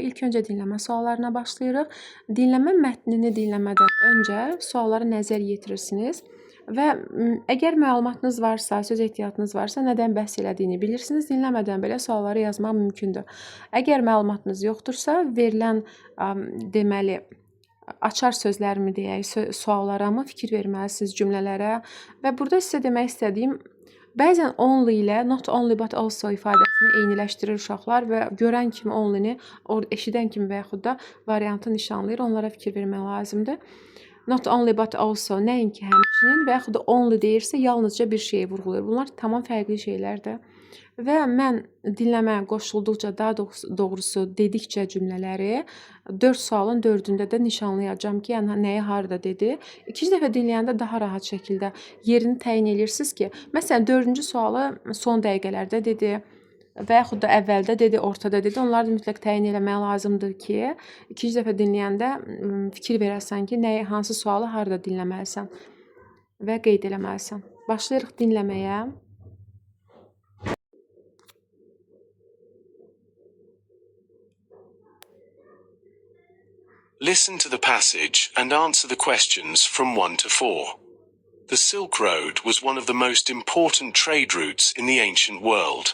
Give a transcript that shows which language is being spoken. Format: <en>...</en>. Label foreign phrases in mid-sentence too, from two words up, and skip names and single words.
<az>İlk öncə dinləmə suallarına başlayırıq. Dinləmə mətnini dinləmədən öncə suallara nəzər yetirirsiniz və əgər məlumatınız varsa, söz ehtiyatınız varsa, nədən bəhs elədiyini bilirsiniz. Dinləmədən belə sualları yazmaq mümkündür. Əgər məlumatınız yoxdursa, verilən deməli açar sözlərimi deyək, suallara mı fikir verməlisiniz, cümlələrə və burada sizə demək istədiyim, bəzən only ilə</az> <en>not only but also</en> <az>ifadəsini eyniləşdirir uşaqlar və görən kimi only-ni, eşidən kimi və yaxud da variantı nişanlayır, onlara fikir vermək lazımdır.</az> <en>Not only but also</en> <az>nəinki həmçinin və yaxud da only deyirsə, yalnızca bir şeyi vurğulayır. Bunlar tamam fərqli şeylərdir. Və mən dinləmə qoşulduqca, daha doğrusu dedikcə cümlələri 4 sualın 4-ündə də nişanlayacağam ki, yəni nəyi harda dedi. İkinci dəfə dinləyəndə daha rahat şəkildə yerini təyin edirsiniz ki, məsələn 4-cü sualı son dəqiqələrdə dedi və yaxud da əvvəldə dedi, ortada dedi. Onları da mütləq təyin eləmək lazımdır ki, ikinci dəfə dinləyəndə fikir verəsən ki, nəyi, hansı sualı harda dinləməlisən və qeyd eləməlisən. Başlayırıq dinləməyə.</az> <en>Listen to the passage and answer the questions from 1 to 4. The Silk Road was one of the most important trade routes in the ancient world.</en>